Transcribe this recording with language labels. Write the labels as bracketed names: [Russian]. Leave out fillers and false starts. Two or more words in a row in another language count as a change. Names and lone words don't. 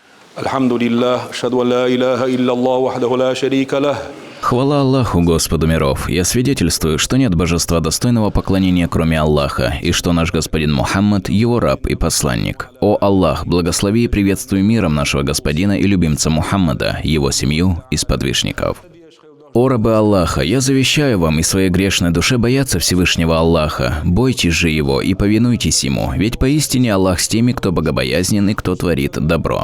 [Arabic] الحمد لله، أشهد أن لا إله إلا الله وحده لا شريك له. [Russian] Хвала Аллаху, Господу миров! Я свидетельствую, что нет божества достойного поклонения, кроме Аллаха, и что наш господин Мухаммад – его раб и посланник. О Аллах, благослови и приветствуй миром нашего господина и любимца Мухаммада, его семью и сподвижников. О рабы Аллаха, я завещаю вам и своей грешной душе бояться Всевышнего Аллаха, бойтесь же Его и повинуйтесь Ему, ведь поистине Аллах с теми, кто богобоязнен и кто творит добро.